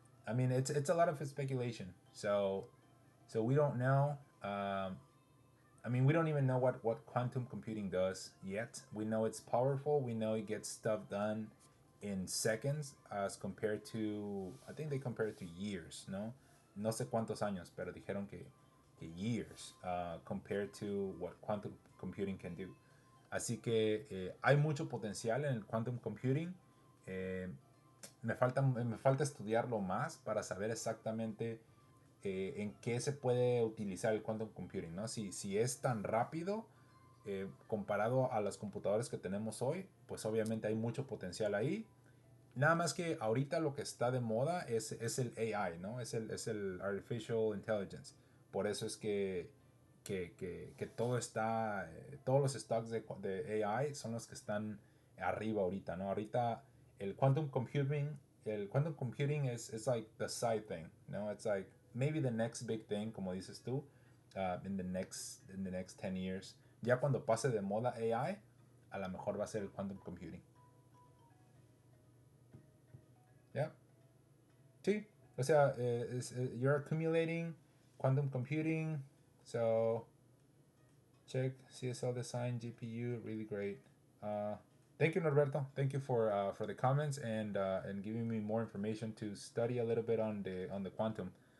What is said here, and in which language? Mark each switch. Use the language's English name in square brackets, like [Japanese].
[English] I mean, it's a lot of speculation. So we don't know. I mean, we don't even know what quantum computing does yet. We know it's powerful. We know it gets stuff done in seconds as compared to, I think they compare it to years, ¿no? [Spanish] No sé cuántos años, pero dijeron que years compared to what quantum computing can do. Así que hay mucho potencial en el quantum computing. Eh, me falta estudiarlo más para saber exactamente en qué se puede utilizar el quantum computing, ¿no? Si es tan rápido comparado a las computadoras que tenemos hoy, pues obviamente hay mucho potencial ahí. Nada más que ahorita lo que está de moda es el AI, ¿no? Es el Artificial Intelligence. Por eso es que todos los stocks de AI son los que están arriba ahorita, ¿no? Ahorita el quantum computing [English] el quantum computing is like the side thing, no? It's like maybe the next big thing, como dices tú, in the next 10 years. [Spanish] Ya cuando pase de moda AI, a lo mejor va a ser el quantum computing. ¿Ya? Sí. [English] O sea, you're accumulating quantum computing. So, check CSL design, GPU, really great. Thank you, Norberto. Thank you for the comments and giving me more information to study a little bit on the quantum.